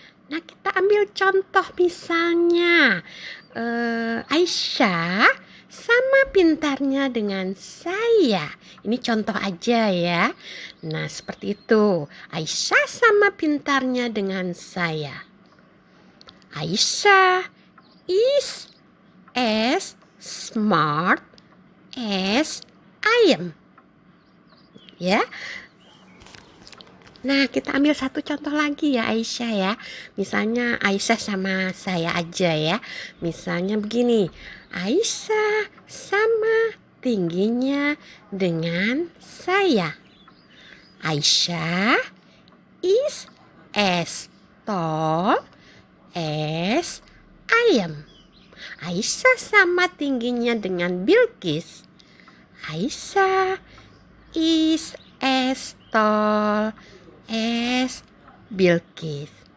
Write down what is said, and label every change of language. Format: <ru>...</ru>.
<id>Nah, kita ambil contoh misalnya, Aisyah sama pintarnya dengan saya. Ini contoh aja ya. Nah, seperti itu. Aisyah sama pintarnya dengan saya.</id> <en>Aisyah is as smart as I am.</en> <id>Ya. Nah, kita ambil satu contoh lagi ya Aisyah ya. Misalnya Aisyah sama saya aja ya. Misalnya begini. Aisyah sama tingginya dengan saya.</id> <en>Aisyah is as tall as I am.</en> <id>Aisyah sama tingginya dengan Bilkis.</id> <en>Aisyah is as tall as Bilkis.</en>